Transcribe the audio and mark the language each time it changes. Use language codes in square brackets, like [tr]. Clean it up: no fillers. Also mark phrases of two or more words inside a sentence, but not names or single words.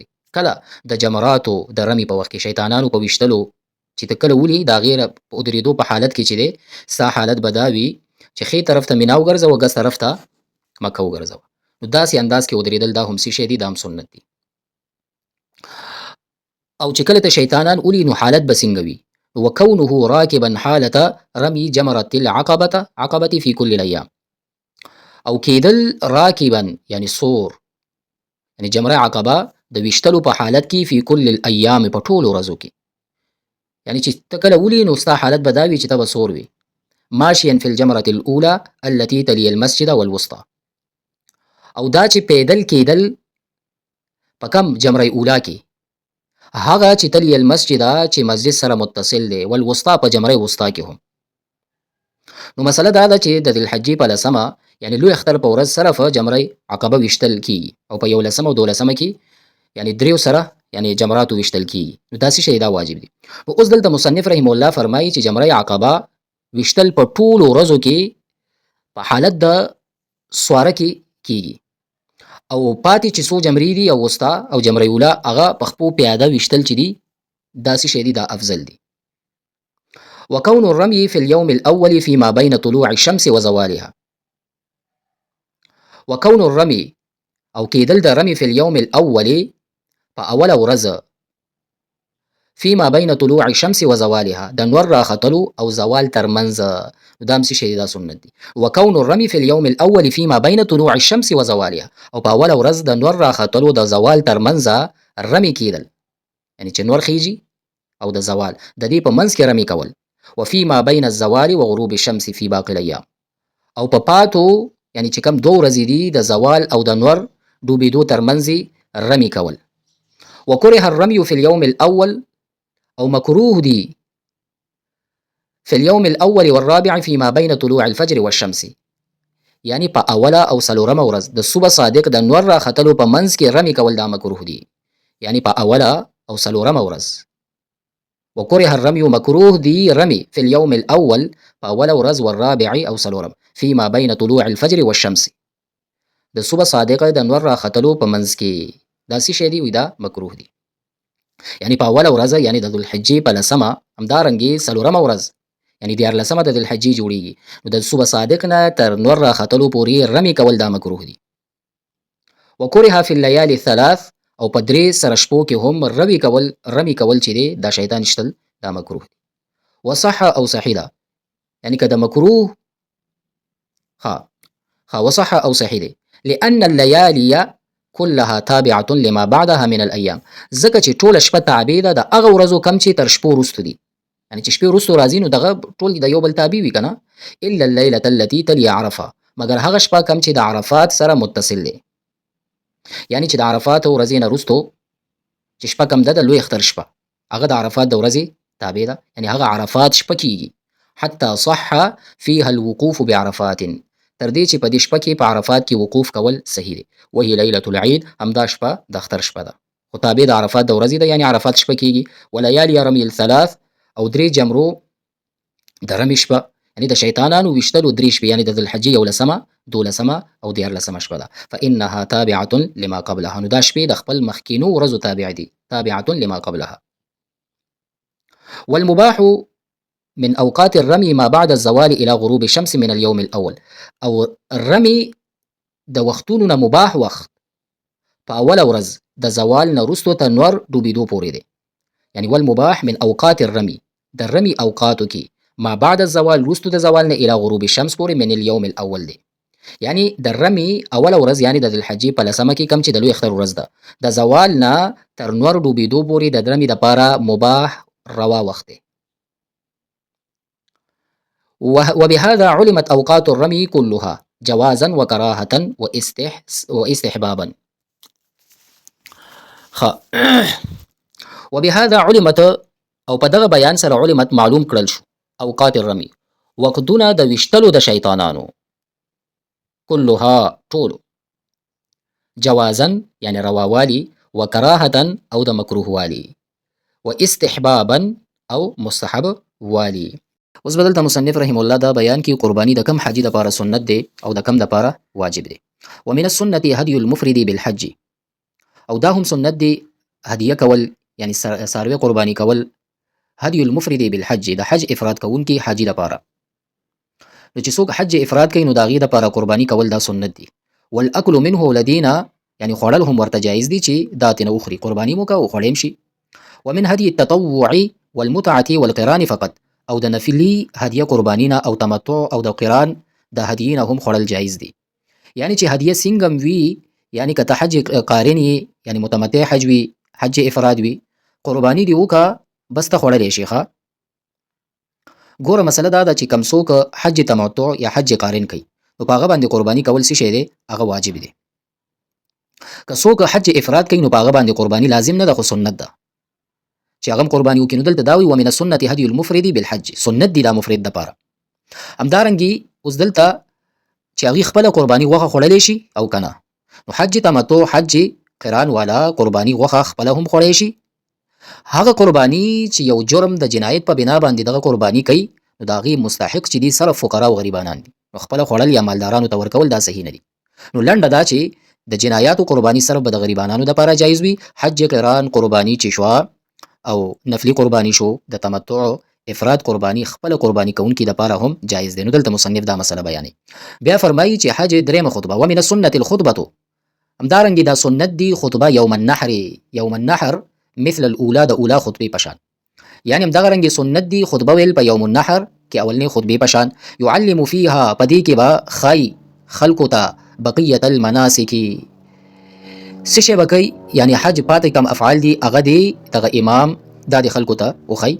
[ps] کله د جمراتو د رمي په وخت کې شیطانانو په ویشتلو چې ته کله ولي د هغې په ودرېدو په حالت کې چې دی ستا حالت به دا وي چې ښي طرف ته مینا وګرځوه ګس طرف ته مکه وګرځوه. نو داسې انداز کې ودرېدل دا هم څه شی دی دا هم سنت دی. او چې کله ته شیطانان ولي نو حالت به څنګه وي. [ar] وکونه راکبا حالة رمي جمرة العقبة في كل الأيام. [ps] او کېدل راکبا یعنی سور یعنی جمره عقبه د ویشتلو په حالت کې [ar] فی کل الایام [ps] په ټولو ورځو کې. یعنی چې ته کله ولي نو ستا حالت به دا وي چې ته به سور وي. [ar] ماشیا فی الجمرة الاولى التي تلی المسجد والوسطى. [ps] او دا چې پیدل کېدل په کم جمره اوله کې هغه چې [ar] تلی المسجد [ps] چې مسجد سره متصل دی والوسطى په جمره وسطا کې هم. نو مسله دا ده چې د ذوالحجې په لسمه یعنی لوی اختر په ورځ سره په جمره عقبه ویشتل کیږي او په 11 او 12 کې یعنی دریو سره یعنی جمرات ویشتل کیږي. نو دا څه شی دا واجب دي. نو اوس دلته مصنف رحم الله فرمایي چې جمره عقبه ویشتل په ټولو ورځو کې په حالت د سواره کې کیږي او پاتې چې څو جمرې دي او وسطا او جمره اوله هغه په خپو پیاده ویشتل چې دي دا څه شی دي دا افضل دي. [ar] وكون الرمي في اليوم الأول فيما بين طلوع الشمس وزوالها. وكون الرمي [ps] او کېدل د رمي [ar] في اليوم الأول [ps] په اوله ورځ [ar] فيما بين طلوع الشمس وزوالها [ps] د نور راختلو او زوال ترمنځ دا هم څه شی دا سنت دي. [ar] وكون الرمي في اليوم الأول فيما بين طلوع الشمس وزوالها [ps] او په اوله ورځ د نور راختلو د زوال ترمنځ رمي کېدل یعنی چې نور خیږي او د زوال د دې په منځ کې رمي کول. [ar] وفيما بين الزوال وغروب الشمس في باقي الايام [ps] او په پاتو یعنی چې کم دو ورځې دي د زوال او د نور ډوبېدو ترمنځ رمي کول. [ar] وكره الرمي في اليوم الأول [ps] او مکروه دي [ar] في اليوم الأول والرابع فيما بين طلوع الفجر والشمس [ps] یعنی په اوله او څلورمه ورځ د صبح صادق د نور راختلو په منځ کې رمي کول دا مکروه دي یعنی په اوله او څلورمه ورځ. [ar] وكره الرمي [ps] مكروه دي رمي [ar] في اليوم الأول [ps] فأول ورځ والرابع او څلورم [ar] فيما بين طلوع الفجر والشمس [ps] د صبح صادقه د نور راختلو په منځ کې دا څه شی دی وي دا مکروه دي. یعنی په اوله ورځ یعنی د ذوالحجې په لسمه همدارنګې څلورمه ورځ یعنی دیارلسمه د ذوالحجې جوړیږي نو د صبح صادق نه تر نور راختلو پورې رمي کول دا مکروه دي. [ar] وكره في الليالي الثلاث [ps] او په درې سره شپو کې هم رمي کول چې دی دا شیطان شتل دا مکروه دي. وصح او صحیح ده یعنی که د مکروه وصح او صحیح دی [ar] لأن الليالي كلها تابعة لما بعدها من الأيام [ps] ځکه چې ټوله شپه تابع ده د هغه ورځو کم چې تر شپو وروستو دي یعنی چې شپې وروستو راځي نو دغه ټول د یو بل تابع وي که نه [ar] الا الليلة التي تلي عرفه [ps] مګر هغه شپه کم چې د عرفات سره متصل دی یعنی چې د عرفات ورځې نه وروستو چې شپه کم ده د لوی اختر شپه هغه د عرفات د ورځې تابع ده یعنی هغه عرفات شپه کیږي [ar] حتى صح فيها الوقوف بعرفات [ps] تر دې چې په دې شپه کې په عرفات کې وقوف کول صحیح دی. [ar] وهي ليلة العيد [ps] همدا شپه د اختر شپه ده خو تابع د عرفات د ورځې ده یعنی عرفات شپه کیږي. [ar] وليالي رمي الثلاث [ps] او درې جمرو د رمي شپه یعنی د شیطانانو ویشتلو درې شپې یعنی د ذوالحجې 11 12 او 14 شپه ده. [ar] فإنها تابعة لما قبلها [ps] نو دا شپې د خپل مخکینو ورځو تابع دي [ar] تابعة لما قبلها. والمباح من أوقات الرمي ما بعد الزوال إلى غروب الشمس من اليوم الأول [ps] او الرمي د وختونو نه مباح وخت په اوله ورځ د زوال نه وروستو تر نور ډوبېدو پورې دی یعنی [ar] والمباح من أوقات الرمي [ps] د رمي اوقاتو کې [ar] ما بعد الزوال [ps] وروستو د زوال نه [ar] إلى غروب الشمس [ps] پورې [ar] من اليوم الأول [ps] دی یعنی د رمي اوله ورځ یعنی د ذوالحجې په لسمه کې کم چې د لوی اختر ورځ ده د زوال نه تر نور ډوبېدو پورې د رمي دپاره مباح روا وخت دی. [ar] وبهذا علمت أوقات الرمي كلها جوازا وكراهة واستحبابا. وبهذا علمت [ps] او په دغه بیان سره علمت معلوم کړل شو [ar] اوقات الرمي [ps] وقتونه د ویشتلو د شیطانانو كلها ټولو جوازا یعنی رواوالي وكراهة او د مکروه والي واستحبابا او مستحب والي. اوس بدلته مصنف رحم الله دا بیان کی قربانی د کم حاجی دپاره سنت دی او د کم دپاره واجب دی. [ar] ومن السنة هدي المفرد بالحج [ps] او دا هم سنت دی هدیه کول یعنی ساروی قربانی کول [ar] هدي المفرد بالحج [ps] د حج افراد کوونکی حاجی دپاره نو چې څوک حج افراد کوي نو د هغې دپاره قربانی کول دا سنت دی. [ar] والاکل منه [ps] لدینا یعنی خوړل هم ورته جایز دي چې دا ترې نه وخوري قرباني مو که وخوړی هم شي. [ar] ومن هدي التطوع والمتعة والقران فقط [ps] او د نفلي هدیه قربانینا او تمتع او د قران د هدیې نه هم خوړل جایز دي یعنی چې هدیه څنګه وي یعنی که ته حج قارن یعنی متمتع حج وي حج افراد وي قرباني دی وکړه بس ته خوړلی شي ښه. ګوره مسله دا ده چې کم څوک حج تمتع یا حج قارن کوي نو په هغه باندې قرباني کول څه شی دی هغه واجب دی. که څوک حج افراد کوي نو په هغه باندې قرباني لازم نه ده خو سنت ده چې هغه قرباني وکړي نو دلته دا وایي [ar] ومن السنة هدي المفرد بالحج [ps] سنت دی دا مفرد دپاره. همدارنګې اوس دلته چې هغوی خپله قرباني غوښه خوړلی شي او که نه. نو حج تمتع، حج قران والا قرباني غوښه خپله هم خوړی شي. هغه قرباني چې یو جرم د جنایت په بنا باندې دغه قرباني کوي، نو د هغې مستحق چې دي صرف فقرا او غریبانان دي. نو خپله خوړل یا مالدارانو ته ورکول دا صحیح نه دي. نو لنډه دا چې د جنایاتو قرباني صرف به د غریبانانو دپاره جایز وي. حج قران قرباني چې شوه او نفلي قرباني شو، د تمتع افراد قرباني خپله قرباني کوونکي دپاره هم جایز دی. نو دلته مصنف دا مسله بیانوي. بیا فرمایي چې حج درېمه خطبه، [ar] ومن السنة الخطبة، [ps] همدارنګې دا سنت دی خطبه [ar] یوم النحر. یوم النحر مثل الاولا، [ps] د اولا خطبې په شان. یعنې همدغه رنګې سنت دی خطبه ویل په [ar] یوم النحر [ps] کې اولنۍ خطبې په شان. [ar] یعلم فیها، [ps] په دې کې به ښایي خلکو ته [ar] بقیة المناسک، [ps] څه شی به کوي، یعنې حج پاتې کم افعال دي هغه دی دغه امام دا د خلکو ته وښایي.